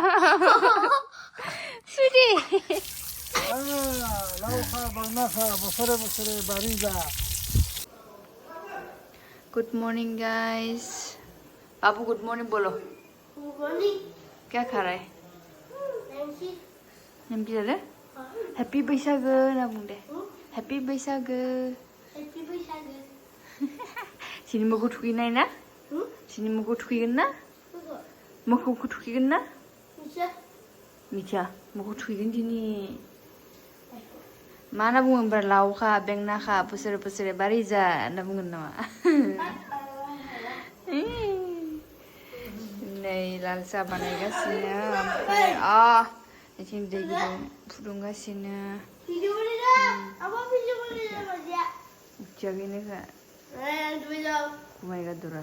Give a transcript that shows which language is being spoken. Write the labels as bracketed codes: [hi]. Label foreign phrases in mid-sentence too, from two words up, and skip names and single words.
[en] Sweetie. Good morning, guys. Babu, good morning, bolo. Good morning. [hi] क्या खा रहा है? Nancy. [brx] नमकी Happy Bwisagu ना बुंदे. Happy Bwisagu. Happy Bwisagu. सिनि माउ थुखैनाय ना? सिनि माउ थुखैगोन ना? मोखौखौ थुखैगोन ना? मिथिया मोखौ थुखैगोन दिनि. मा होनना बुङो होनबा लावखा बेंनाखा बोसोरे बोसोरे बारि जा होनना बुंगोन नामा? नै लाल साहा बानायगासिनो ओमफ्राय बिथिं दै गुदुं फुदुंगासिनो. मिथियाखैनोखा. गुमाय गादरा.